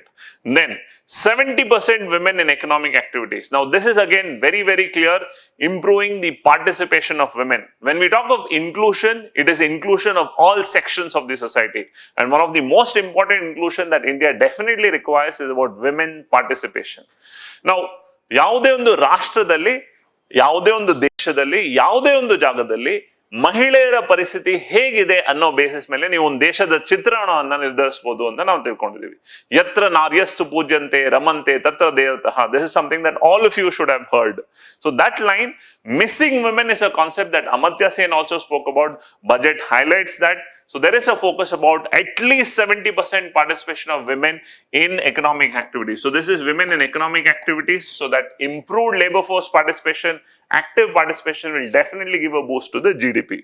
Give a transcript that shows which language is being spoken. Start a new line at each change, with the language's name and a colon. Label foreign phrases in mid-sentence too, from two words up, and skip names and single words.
English: Then 70% women in economic activities. Now this is again very, very clear, improving the participation of women. When we talk of inclusion, it is inclusion of all sections of the society. And one of the most important inclusion that India definitely requires is about women participation.
Kannada: ನಾವು ಯಾವುದೇ ಒಂದು ರಾಷ್ಟ್ರದಲ್ಲಿ, ಯಾವುದೇ ಒಂದು ದೇಶದಲ್ಲಿ, ಯಾವುದೇ ಒಂದು ಜಾಗದಲ್ಲಿ ಮಹಿಳೆಯರ ಪರಿಸ್ಥಿತಿ ಹೇಗಿದೆ ಅನ್ನೋ ಬೇಸಿಸ್ ಮೇಲೆ ನೀವು ಒಂದು ದೇಶದ ಚಿತ್ರಣವನ್ನ ನಿರ್ಧರಿಸಬಹುದು ಅಂತ ನಾವು ತಿಳ್ಕೊಂಡಿದೀವಿ.
Sanskrit: ಯತ್ರ ನಾರ್ಯಸ್ತು ಪೂಜ್ಯಂತೆ ರಮಂತೆ ತತ್ರ ದೇವತಃ.
English: This is something that all of you should have heard. So that line, missing women, is a concept that Amartya Sen also spoke about. Budget highlights that. So there is a focus about at least 70% participation of women in economic activities. So this is women in economic activities, so that improved labor force participation, active participation will definitely give a boost to the GDP.